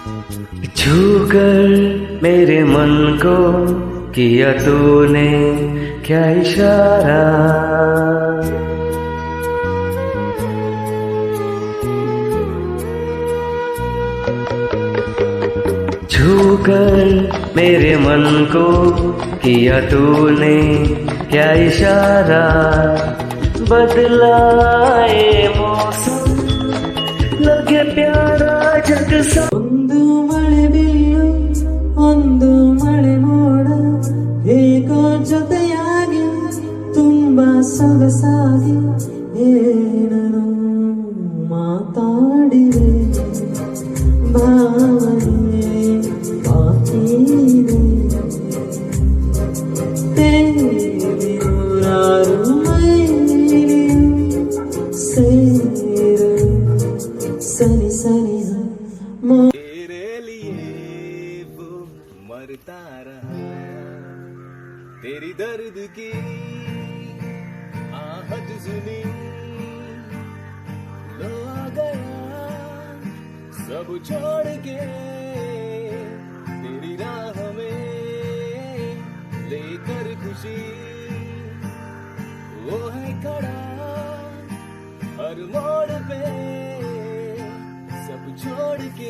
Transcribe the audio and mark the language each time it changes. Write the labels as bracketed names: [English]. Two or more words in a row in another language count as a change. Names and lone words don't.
[Hindi] छू कर मेरे मन को किया तूने क्या इशारा, छूकर मेरे मन को किया तूने क्या इशारा, बदलाए मौसम लगे प्यारा जग सा। [Kannada] ಒಂದು ಮಳೆ ಬಿಲ್ಲು ಒಂದು ಮಳೆ ಮೋಡ ಹೇಗೋ ಜೊತೆಯಾಗಿ ತುಂಬಾ ಸೊಗಸಾಗಿ ಏನನು ಮಾತಾಡಿದೆ, ಭಾವನೆ ಬಾಕಿ ಇದೆ, ನೂರಾರು ಮೈಲಿಯು ಸೇರು ಸನಿ ಸನಿ [Hindi] तेरे लिए वो मरता रहा, तेरी दर्द की आहट सुनी, लो आ गया सब छोड़ के तेरी राह में लेकर खुशी, वो है खड़ा हर मोड़ पे सब छोड़ के।